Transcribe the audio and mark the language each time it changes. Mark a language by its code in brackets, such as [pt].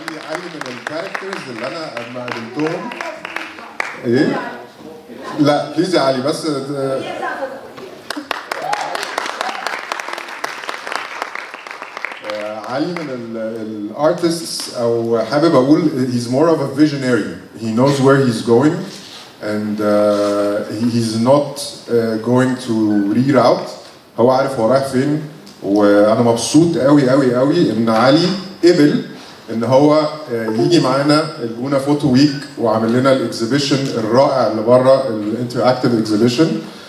[ar] علي من الكاركترز اللي انا لما قابلتهم ايه؟ لا بليز يا علي بس. علي من الارتستس، او حابب اقول [en] he's more of a visionary. He knows where he's going and he's not going to reroute. [ar] هو عارف هو رايح فين، وانا مبسوط قوي قوي قوي ان علي قبل ان هو يجي معانا الجونه فوتو ويك وعمل لنا الاكزيبيشن الرائع اللي بره الانتراكتيف اكزيبيشن.